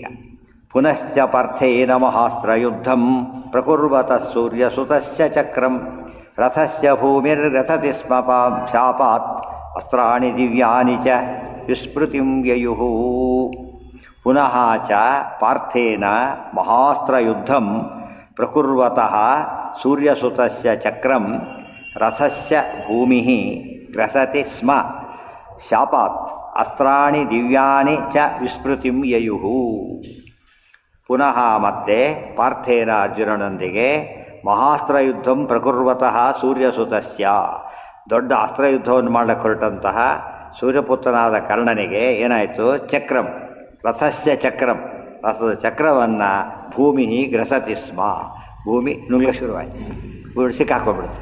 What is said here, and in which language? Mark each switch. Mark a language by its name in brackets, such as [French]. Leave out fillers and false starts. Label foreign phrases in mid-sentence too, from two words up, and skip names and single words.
[Sanskrit] ಪುನಶ್ಚ ಪಾರ್ಥೇನ ಮಹಾಸ್ತ್ರಯುದ್ಧಂ ಪ್ರಕುರ್ವತಃ ಸೂರ್ಯಸುತಸ್ಯ ಚಕ್ರಂ ರಥಸ್ಯ ಭೂಮಿರ್ರಥತಿ ಸ್ಮ ಶಾಪಾತ್ ಅಸ್ತ್ರಾಣಿ ದಿವ್ಯಾನಿ ಚ ವಿಸ್ಮೃತಿಂ ಯಯುಃ. ಪುನಃ ಚ ಪಾರ್ಥೇನ ಮಹಾಸ್ತ್ರಯುದ್ಧಂ ಪ್ರಕುರ್ವತಃ ಸೂರ್ಯಸುತಸ್ಯ ಚಕ್ರಂ ರಥಸ್ಯ ಭೂಮಿಃ ಗ್ರಸತಿ ಸ್ಮ ಶಾಪಾತ್ ಅಸ್ತ್ರಾಣಿ ದಿವ್ಯಾನಿ ಚ ವಿಸ್ಮೃತಿಂ ಯಯುಃ. [Kannada] ಪುನಃ ಮತ್ತೆ ಪಾರ್ಥೇನ ಅರ್ಜುನನೊಂದಿಗೆ [Sanskrit] ಮಹಾಸ್ತ್ರಯುದ್ಧಂ ಪ್ರಕುರ್ವತಃ ಸೂರ್ಯಸುತಸ್ಯ, [Kannada] ದೊಡ್ಡ ಅಸ್ತ್ರಯುದ್ಧವನ್ನು ಮಾಡಕ್ಕೆ ಹೊರಟಂತಹ ಸೂರ್ಯಪುತ್ರನಾದ ಕರ್ಣನಿಗೆ ಏನಾಯಿತು? ಚಕ್ರಂ, [Sanskrit] ರಥಸ್ಯ ಚಕ್ರಂ, [Kannada] ರಥದ ಚಕ್ರವನ್ನು ಭೂಮಿ [Sanskrit] ಗ್ರಸತಿ ಸ್ಮ, [Kannada] ಭೂಮಿ ನುಗ್ಲ ಶುರುವಾಯಿತು, ಭೂಮಿ ಸಿಕ್ಕಾಕೊಂಡ್ಬಿಡ್ತು.